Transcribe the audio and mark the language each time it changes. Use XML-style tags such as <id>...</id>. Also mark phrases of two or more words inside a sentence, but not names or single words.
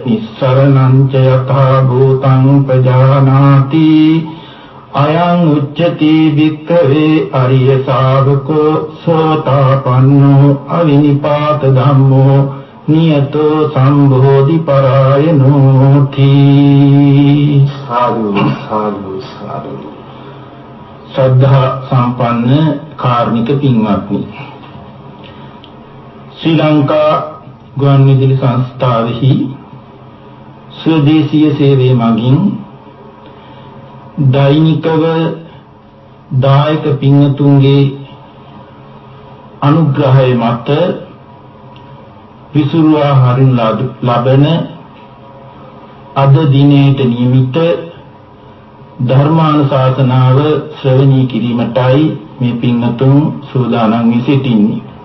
<pi>nissarananca yatha bhutang pajanati ayang uccati bhikkave ariya savako sotapanno avinipata dhammo niyato sambodhi parayano thi sadhu sadhu sadhu</pi> <si>ශ්‍රද්ධා සම්පන්න කාරුණික පින්වත්නි ශ්‍රී ලංකා ගුවන්විදුලි සංස්ථාවෙහි ස්වදේශීය සේවය මගින් දෛනිකව දායක පින්වතුන්ගේ අනුග්‍රහය මත විසුරුවා හරින් ලබන අද දිනේට නියමිත ධර්මානුශාසනාව ශ්‍රවණය කිරීමටයි මේ පින්වතුන් සූදානම් වී සිටින්නේ.</si>